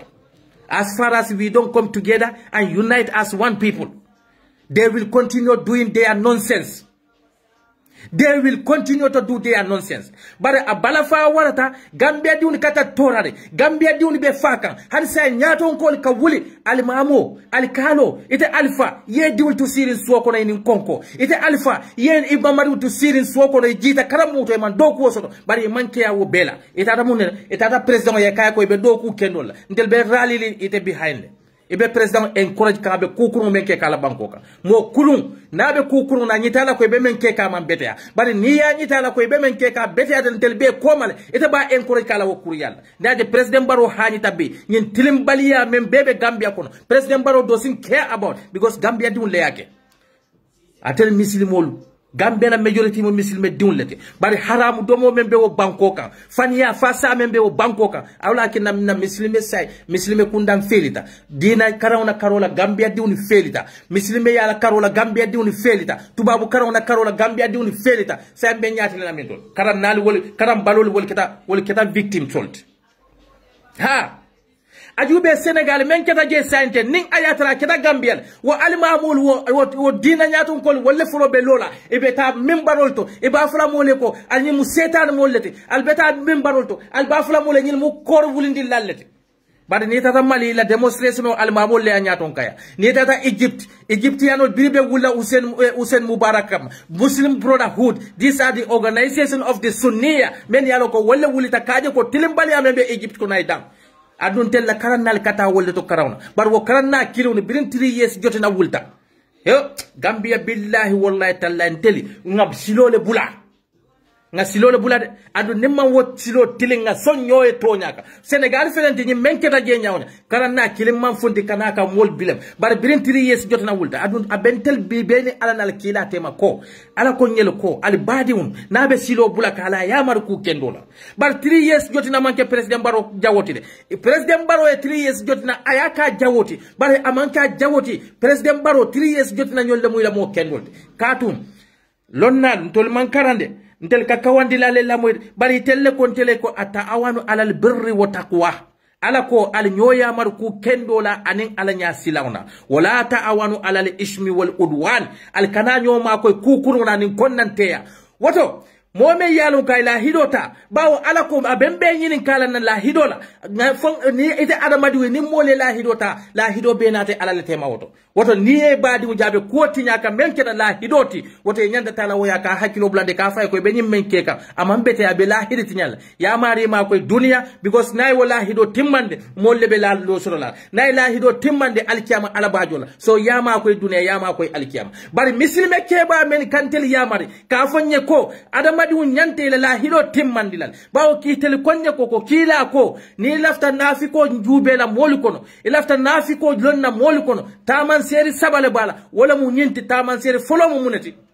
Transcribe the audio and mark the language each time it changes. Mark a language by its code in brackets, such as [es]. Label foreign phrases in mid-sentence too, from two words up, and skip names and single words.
[en] As far as we don't come together and unite as one people, they will continue doing their nonsense. They will continue to do their nonsense. [man] But a balafa warata, Gambia diuni kata torare, Gambia diuni be fakan, hansa nyato nkoli kawuli, alimamo, alikalo, ite alfa, ye diuni tu sirin suwako na ini konko, ite alfa, ye ibamari tu sirin suwako na jita karamuto eman doku wosoto, bari imanke ya wobela, itata president ya kaya ko ibe doku kendola, ntel be rally ite [en] behind it. [man] Ibe president encourage ka be kukuru menke kala bankoka mo kulun na be kukuru na nyitala ko be menke ka man betea bari ni ya nyitala ko be menke ka betea den tel be komal ite ba encourage kala wokuru yalla ndaje president Baro hani tabbe nyin tilim baliya men bebe Gambia kono president Baro [en] doesn't care about because [man] Gambia dun le yake atel muslimolu Gambia na majority mo muslime diunlete bari haramu domo membe wo bankoka fania fasa membe wo bankoka awla ki na muslime say muslime kundam felita dina karawna karola Gambia diuni felita muslime yala karola Gambia diuni felita tubabu karawna karola Gambia diuni felita say be nyati na mendol karam nali wol karam balol wol kita [en] victim told [man] ha ajube Senegal men keta je sante ning ayatra keta Gambia wo almamul wo dina nyaton kol wolle fulo be lola e beta membarolto e ba fula mole ko alni mu setan mollete albeta membarolto alba fula mole nyil mu kor wulindi lallete bade ni tata Mali la demonstration o almamul le nyaton kaya ni tata Egyptiano biribe wula Hussein Mubarakam Muslim Brotherhood. [en] These are the organization of the Sunniya [man] men yalo ko wolle wulita kaje ko tilimbali ambe Egypt ko naydam adun tel la karannal kata wolle to karawna bar wo karanna kiloni birin 3 years jotina wulta yo Gambia [ar] بالله والله تعالى [man] nteli ngab silole bula nga silole bula de adu nemma wo silo tilinga sonyo e tonyaka Senegal felenti ni menketa je nyawna karanna kilim man fundi kanaka mol bilem bar birin 3 years jotina wulta adu abentel bi beni alanal kila tema ko ala ko nyel ko al badiun nabe silo bula kala yamar ku kendola bar 3 years jotina manke president Baro jawoti de president Baro e 3 years jotina ayaka jawoti bar amanka jawoti president Baro 3 years jotina nyolde muy la mo kendolde katum lonnan tol man karande ntel ka kawandi la le lamoy bari telle kon tele ko [ar] تعاونوا على البر والتقوى [man] ala ko al nyoya mar ku kendola anin ala nya silawna [ar] ولا تعاونوا على الإثم والعدوان [man] al kana nyoma ko kukuruna nin konnanteya woto mome yalon kay la hidota bawo ala ko abembe nyinin kala nan la hidola ni ite adamadi ni mole la hido benate ala le tema woto ni e badi mu jabe ko tinya ka menke la hidoti woto nyanda tala woya ka hakilo blande ka fay ko be nyim menke ka amambete abe la hiditi nyal ya mari ma ko dunya because nay wala hido timmande molle be la lo sorola nay la hido timmande alkiyama ala bajola so ya ma ko dunya ya ma ko alkiyama bari mislime keba men kantel ya mari ka fonye ko adamadi nyante la hido timmandilal bawo ki tel konye ko kila ko ni lafta nafiko njube la moli kono lafta nafiko lonna moli kono taman seri sabale bala wala mu nyinti taman seri folo mu munati